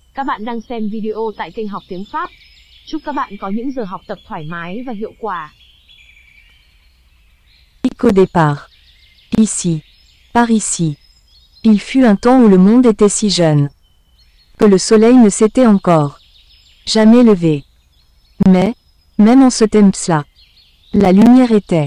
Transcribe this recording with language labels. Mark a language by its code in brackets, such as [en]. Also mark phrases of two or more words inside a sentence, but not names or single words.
[vi] Các bạn đang xem video tại kênh Học Tiếng Pháp. Chúc các bạn có những giờ học tập thoải mái và hiệu quả. [fr] Au départ. Ici. Par ici. Il fut un temps où le monde était si jeune. Que le soleil ne s'était encore jamais levé. Mais, même en ce temps-là, la lumière était.